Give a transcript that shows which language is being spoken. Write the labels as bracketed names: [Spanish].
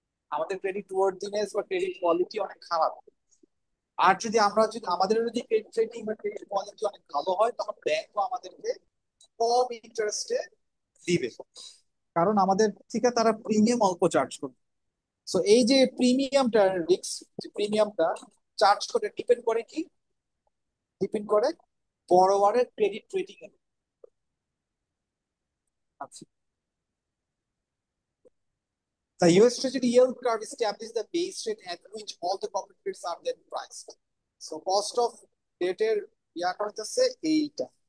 [Bangla] আমাদের ক্রেডিট ওয়ার্দিনেস বা credit quality অনেক খারাপ। আর যদি আমাদের যদি ক্রেডিট রেটিং বা ক্রেডিট কোয়ালিটি অনেক ভালো হয়, তখন ব্যাংকও আমাদেরকে কম ইন্টারেস্টে দিবে, কারণ আমাদের থেকে তারা প্রিমিয়াম অল্প চার্জ করবে। সো এই যে প্রিমিয়ামটা, রিস্ক প্রিমিয়ামটা চার্জ করে ডিপেন্ড করে কি? ডিপেন্ড করে বড়োয়ারের ক্রেডিট রেটিং এর। [English] আচ্ছা, the US Treasury yield curve establishes the base rate at which all the corporate rates are then priced. So cost of debt [Bangla] এর ইয়া করতেছে এইটা।